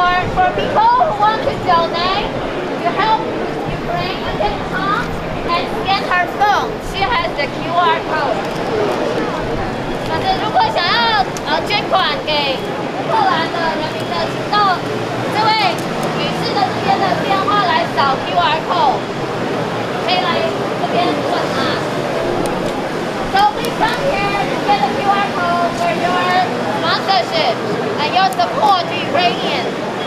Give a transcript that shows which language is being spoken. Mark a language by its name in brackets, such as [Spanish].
[English] For people who want to donate to help Ukraine, you can come and scan her phone. She has the QR code. [Chinese] 反正如果想要捐款给乌克兰的人民的，请到这位女士的这边的电话来扫 QR code，可以来这边问啊。 [English] So please come here to get a QR code for your sponsorship and your support to Ukrainians.